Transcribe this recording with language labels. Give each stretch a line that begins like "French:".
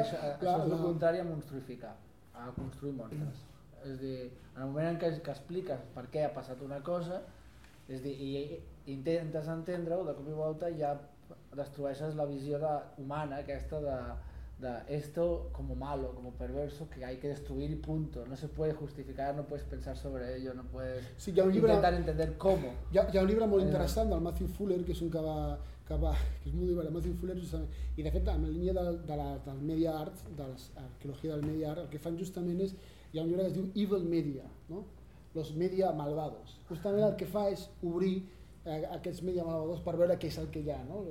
Catalan: Això és el contrari a monstruificar, a construir monstres. És a dir, en el moment en què expliques per què ha passat una cosa, és a dir, i intentes entendre-ho, de cop i volta ja destrueixes la visió humana aquesta de
Spanish: esto como malo, como perverso, que hay que destruir y punto. No se puede justificar, no puedes pensar sobre ello, no puedes intentar entender cómo.
Catalan: Hi ha un llibre molt interessant del Matthew Fuller, que és un que és molt divertit, Matthew Fuller, justament. I de fet, en la línia del media art, de l'arqueologia del media art, el que fan justament és, hi ha un llibre que es diu Evil Media, no?
Spanish: Los media malvados.
Catalan: Justament el que fa és obrir aquests media malvados per veure què és el que hi ha, no?